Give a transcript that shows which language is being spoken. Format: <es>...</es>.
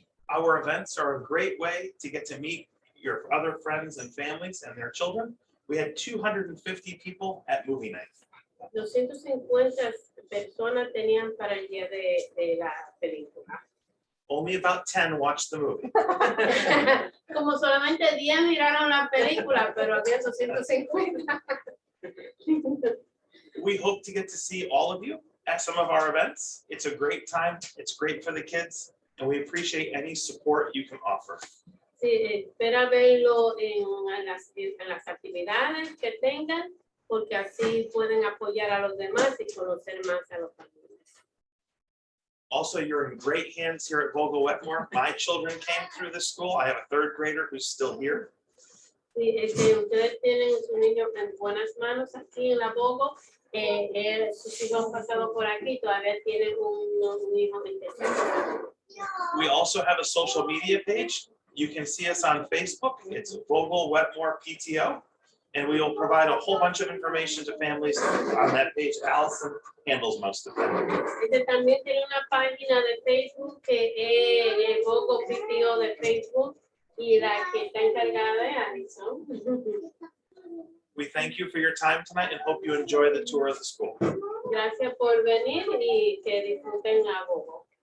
<en>Our events are a great way to get to meet your other friends and families and their children. We had 250 people at movie night.</en> <es>250 personas tenían para el día de la película.</es> <en>Only about 10 watched the movie.</en> <es>Como solamente 10 miraron la película, pero había 250.</es> <en>We hope to get to see all of you at some of our events. It's a great time. It's great for the kids, and we appreciate any support you can offer.</en> <es>Sí, espera verlo en las actividades que tengan, porque así pueden apoyar a los demás y conocer más a los familias.</es> <en>Also, you're in great hands here at Vogel Wetmore. My children came through this school. I have a third grader who's still here.</en> <es>Sí, ustedes tienen sus niños en buenas manos aquí en la Vogel. Sus hijos han pasado por aquí, todavía tienen un hijo en tercero.</es> <en>We also have a social media page. You can see us on Facebook. It's Vogel Wetmore PTO. And we will provide a whole bunch of information to families on that page. Allison handles most of them.</en> <es>También tiene una página de Facebook que es el Vogel PTO de Facebook y la que está encargada de Allison.</es> <en>We thank you for your time tonight and hope you enjoy the tour of the school.</en> <es>Gracias por venir y que disfruten a Vogel.</es>